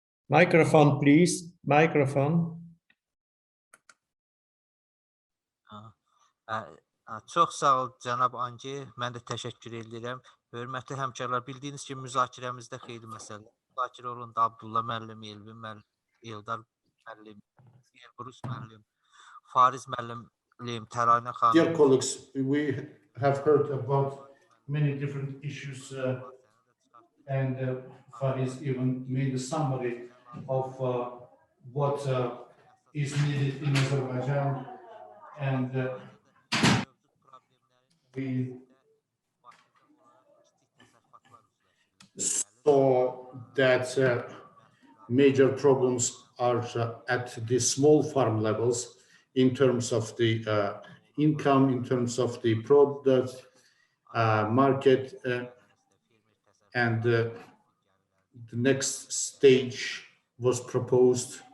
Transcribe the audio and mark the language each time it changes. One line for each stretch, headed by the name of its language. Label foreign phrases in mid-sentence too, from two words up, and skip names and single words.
English: Microphone, please. Microphone.
Azerbaijani: Çox sağ ol cənab Angi. Mən də təşəkkür edirəm. Hörmətli həmkarlar, bildiyiniz kimi müzakirəmizdə xeyli məsələ müzakirə olundu. Abdullah müəllim, Elvin müəllim, Eldar müəllim, Elbrus müəllim, Fariz müəllim, Təranə xanım.
English: Dear colleagues, we have heard about many different issues and Fariz even made a summary of what is needed in Azerbaijan, and we saw that major problems are at the small farm levels in terms of the income, in terms of the product market, and the next stage was proposed,